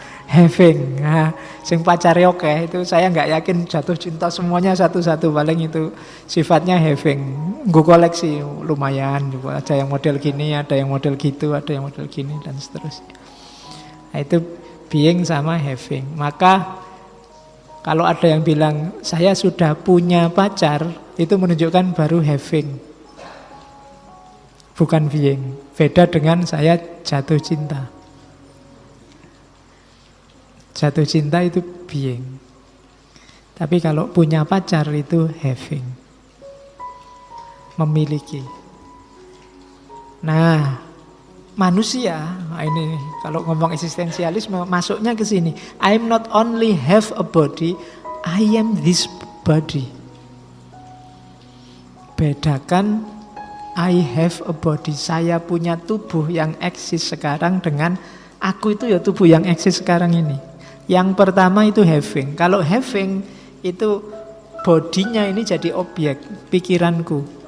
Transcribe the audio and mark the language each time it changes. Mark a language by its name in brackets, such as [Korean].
[Indonesian] Having, nah, sing pacare oke itu saya nggak yakin jatuh cinta semuanya satu-satu, paling itu sifatnya having. Gue koleksi lumayan juga, ada yang model gini, ada yang model gitu, ada yang model gini dan seterusnya. Nah, itu being sama having. Maka kalau ada yang bilang saya sudah punya pacar, itu menunjukkan baru having, bukan being. Beda dengan saya jatuh cinta. Jatuh cinta itu being. Tapi kalau punya pacar itu having, memiliki. Nah, manusia, ini kalau ngomong eksistensialisme masuknya ke sini. [English] I'm not only have a body, I am this body. [Indonesian] Bedakan [English] I have a body, [Indonesian] saya punya tubuh yang eksis sekarang, dengan aku itu ya tubuh yang eksis sekarang ini. Yang pertama itu having. Kalau having itu bodinya ini jadi objek pikiranku.